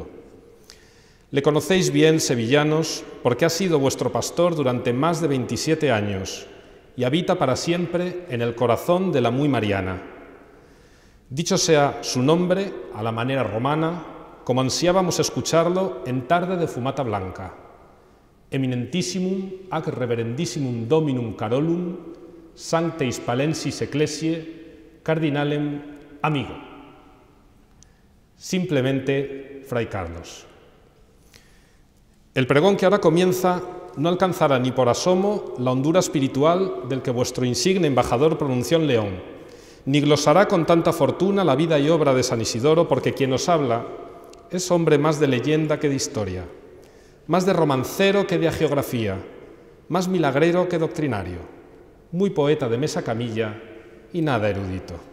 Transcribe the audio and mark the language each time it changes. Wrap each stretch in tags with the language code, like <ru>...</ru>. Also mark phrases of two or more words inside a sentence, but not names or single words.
<es>Le conocéis bien, sevillanos, porque ha sido vuestro pastor durante más de 27 años y habita para siempre en el corazón de la muy mariana. Dicho sea su nombre, a la manera romana, como ansiábamos escucharlo en tarde de fumata blanca.</es> <la>Eminentissimum ac reverendissimum Dominum Carolum, Sancte Hispalensis Ecclesiae, Cardinalem Amigo.</la> <es>Simplemente, Fray Carlos. El pregón que ahora comienza no alcanzará ni por asomo la hondura espiritual del que vuestro insigne embajador pronunció en León, ni glosará con tanta fortuna la vida y obra de San Isidoro, porque quien os habla es hombre más de leyenda que de historia, más de romancero que de hagiografía, más milagrero que doctrinario, muy poeta de mesa camilla y nada erudito.</es>